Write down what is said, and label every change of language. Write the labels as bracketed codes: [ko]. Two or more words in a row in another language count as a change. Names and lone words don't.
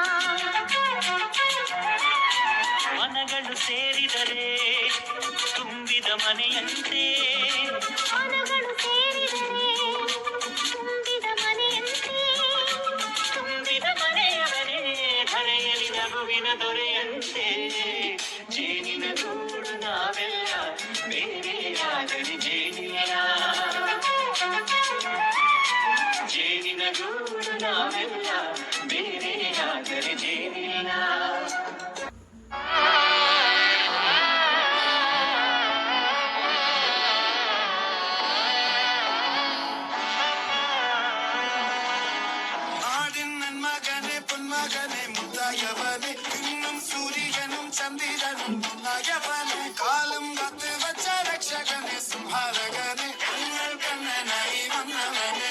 [kn] ಮನಗಳು ಸೇರಿದರೆ ತುಂಬಿದ ಮನೆಯಂತೆ, ಮನಗಳು ಸೇರಿದರೆ ತುಂಬಿದ ಮನೆಯಂತೆ, ತುಂಬಿದ ಮನೆಯವರೇ ಧರೆಯಲ್ಲಿ ನಗುವಿನ ದೊರೆಯಂತೆ. ಜೇನಿನ ಗೂಡು ನಾವೆಲ್ಲ ಬೇರೆಯಾದರೆ ಜೇನಿಲ್ಲ, ಜೇನಿನ ಗೂಡು ನಾವೆಲ್ಲ ಬೇರೆಯಾದರೆ ಜೇನಿಲ್ಲ. [ta] மகனே பொன்மகனே முத்தாயவனே, இன்னும் சூரியனும் சந்திரனும் முன்னாயவனே, காலம் காத்து வச்ச ரட்சகனே சிம்ஹாரகனே, எங்கள் கண்ணனாய் வந்தவனே.